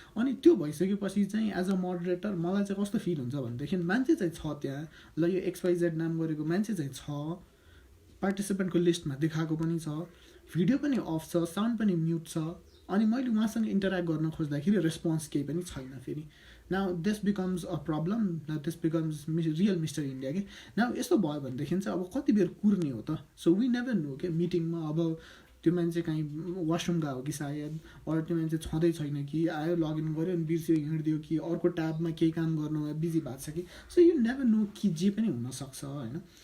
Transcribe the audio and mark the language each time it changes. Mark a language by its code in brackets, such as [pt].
[ne] अनि त्यो भइसकेपछि चाहिँ एज अ मोडरेटर मलाई चाहिँ कस्तो फिल हुन्छ भनेदेखि मान्छे चाहिँ छ त्यहाँ, ल यो XYZ नाम गरेको मान्छे चाहिँ छ, पार्टिसिपेन्टको लिस्टमा देखाएको पनि छ, भिडियो पनि अफ छ, साउन्ड पनि म्युट छ, अनि मैले उहाँसँग इन्टरेक्ट गर्न खोज्दाखेरि रेस्पोन्स केही पनि छैन। [en] फेरि now this becomes a problem, this becomes real mister India के। [ne] नाउ यस्तो भयो भनेदेखि चाहिँ अब कति बेर कुर्ने हो त, [en] so we never know [ne] के मिटिङमा अब त्यो मान्छे कहीँ वासरुम गएको हो कि सायद, अरू त्यो मान्छे छँदै छैन कि आयो लगइन गऱ्यो अनि बिर्स्यो हिँडिदियो कि अर्को ट्याबमा केही काम गर्नुमा बिजी भएको छ कि, [en] so you never know [ne] कि जे पनि हुनसक्छ होइन।